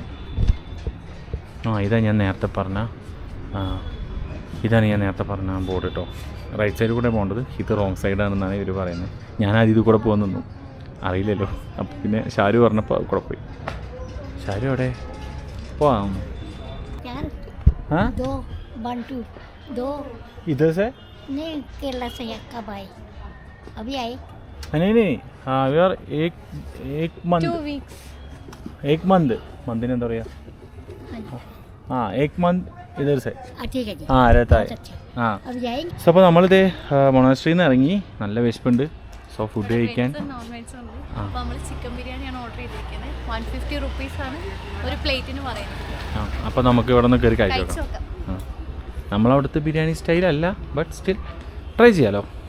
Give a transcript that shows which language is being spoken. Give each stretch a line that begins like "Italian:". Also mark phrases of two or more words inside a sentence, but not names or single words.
Malayalam: ഇതാ ഞാൻ നേരത്തെ പറഞ്ഞ ഇതാണ് ഞാൻ നേരത്തെ പറഞ്ഞ ബോർഡ് കേട്ടോ.
English: right side
Malayalam: കൂടെ പോകേണ്ടത്, ഇത്
English: wrong side
Malayalam: ഇവർ പറയുന്നത്. ഞാൻ ആദ്യം ഇത് കൂടെ പോകാൻ നിന്നു, അറിയില്ലല്ലോ. അപ്പോൾ പിന്നെ ഷാരു പറഞ്ഞപ്പോൾ അത് കൂടെ പോയി. ഷാരു അവിടെ പോവാം.
Hindi: हाँ 2 1 2 2 इधर से नहीं केरला से कब आए अभी आए नहीं हाँ यार एक
English: 2 weeks.
Hindi: एक मंदिर
Malayalam: എന്താ പറയുക
Hindi: हाँ एक मंथ इधर से ठीक है जी हाँ रहता है अच्छा हाँ. अभी जाएंगे.
Malayalam: സോ അപ്പോൾ നമ്മളിത് മൊണാസ്ട്രിയിൽ നിന്ന് ഇറങ്ങി, നല്ല വിശപ്പുണ്ട്.
English: so food
Malayalam: കഴിക്കാൻ
English: non veg
Malayalam: ഉണ്ട്. അപ്പോൾ നമ്മൾ ചിക്കൻ ബിരിയാണിയാണ് ഓർഡർ ചെയ്തിരിക്കുന്നത്. 150 റുപ്പീസാണ് ഒരു പ്ലേറ്റിന് പറയുന്നത്. ആ അപ്പോൾ നമുക്ക് ഇവിടെ നിന്ന് കയറി കഴിച്ചു കഴിക്കാം. നോക്കാം. ആ നമ്മളവിടുത്തെ ബിരിയാണി സ്റ്റൈലല്ല,
English: but still try
Malayalam: ചെയ്യാലോ.